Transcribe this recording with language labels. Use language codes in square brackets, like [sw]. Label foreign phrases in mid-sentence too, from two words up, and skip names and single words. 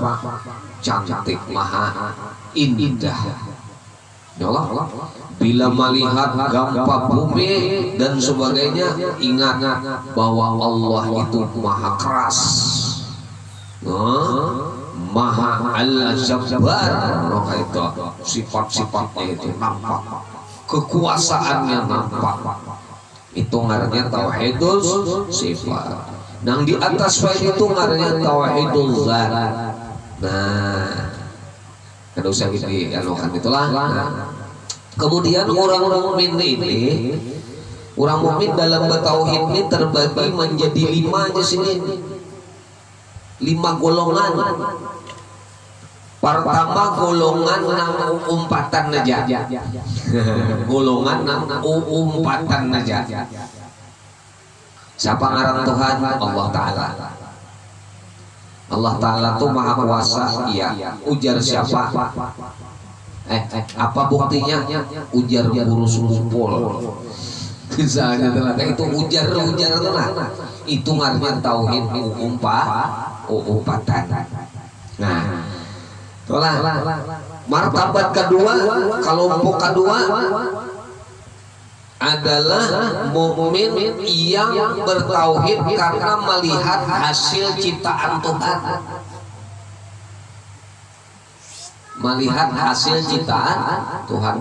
[id] Cantik, maha indah. Ya Allah, bila melihat gambar bumi dan sebagainya, ingat bahwa Allah itu maha keras, maha al-jabbar. Itu sifat-sifatnya itu nampak, kekuasaannya nampak. [bjn] Itu ngarannya [ar] tauhidul sifat. [bjn] Nang di atas itu ngarannya [ar] tauhidul zat. [bjn] Nah, kada usah dianukan itulah. [id] Kemudian orang mukmin ini, orang mukmin dalam bertauhid ini terbagi menjadi 5 aja sini. [bjn] 5 golongan. Pertama golongan nang umpatan aja. Golongan nang umpatan aja. Siapa ngaran Tuhan? Allah Ta'ala. [id] Allah Ta'ala tuh maha kuasa, iya. [bjn] Ujar siapa? Apa buktinya? Ujar guru ngumpul. Misalnya itu ujar itu lah. Itu ngarnya tauhid umpatan. [id] Nah, itulah. Martabat kedua, kelompok kedua adalah mukmin yang bertauhid karena melihat hasil ciptaan Tuhan. Melihat hasil ciptaan Tuhan.